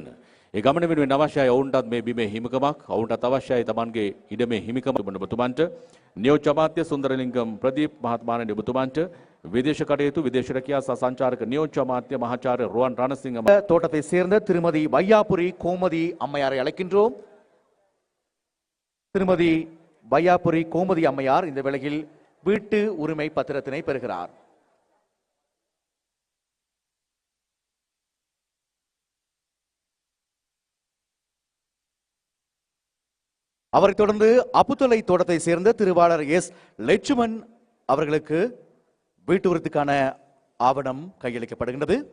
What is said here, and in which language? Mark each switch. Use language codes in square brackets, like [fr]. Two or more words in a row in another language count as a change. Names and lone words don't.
[si] ඒ ගමන වෙනුවෙන් අවශ්‍යයි ඔවුන්ටත් මේ බිමේ හිමිකමක්, ඔවුන්ටත් අවශ්‍යයි Tamanගේ ඉඩමේ හිමිකම ඔබතුමන්ට. නියෝජ්‍ය අමාත්‍ය සුන්දරලිංගම් ප්‍රදීප් මහත්මයාණන් ඔබතුමන්ට විදේශ කටයුතු විදේශ රැකියා සහ සංචාරක නියෝජ්‍ය අමාත්‍ය මහාචාර්ය රුවන් රණසිංහ [ta] தோட்டத்தை சேர்ந்த திருமதி வையாபுரி கோமதி அம்மையாரை அழைக்கின்றோம். திருமதி வையாபுரி கோமதி அம்மையார் இந்த வேளையில் வீட்டு உரிமை பத்திரத்தினை பெறுகிறார். அவரைத் தொடர்ந்து அப்புத்தலை தோட்டத்தை சேர்ந்த திருவாளர் எஸ் லட்சுமன் அவர்களுக்கு வீட்டு உரிமைக்கான ஆவணம் கையளிக்கப்படுகின்றது.